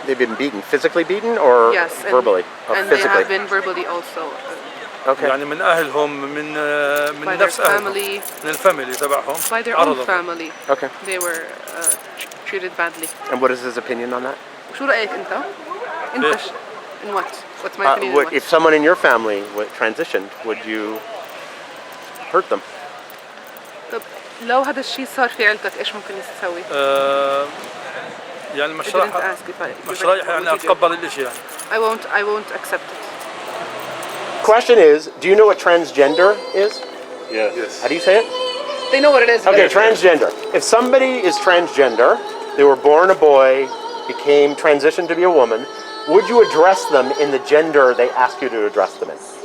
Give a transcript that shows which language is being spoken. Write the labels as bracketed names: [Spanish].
[English] They've been beaten, physically beaten or yes, verbally? And they have been verbally also. Okay. [Arabic] يعني من أهلهم من نفس أهلهم من الفاميلي تبعهم. [English] By their own family. Okay. They were treated badly. And what is his opinion on that? [Arabic] شو رأيك أنت؟ أنت [English] in what? What's my opinion? In what? If someone in your family transitioned, would you hurt them? [Arabic] طب لو هذا الشيء صار في عيلتك إيش ممكن تسوي؟ يعني مش رايح يعني أتقبل الإشي يعني. [English] I won't accept it. Question is, do you know what transgender is? Yes. How do you say it? they know what it is. Okay, transgender. If somebody is transgender, they were born a boy, became transitioned to be a woman, would you address them in the gender they ask you to address them in?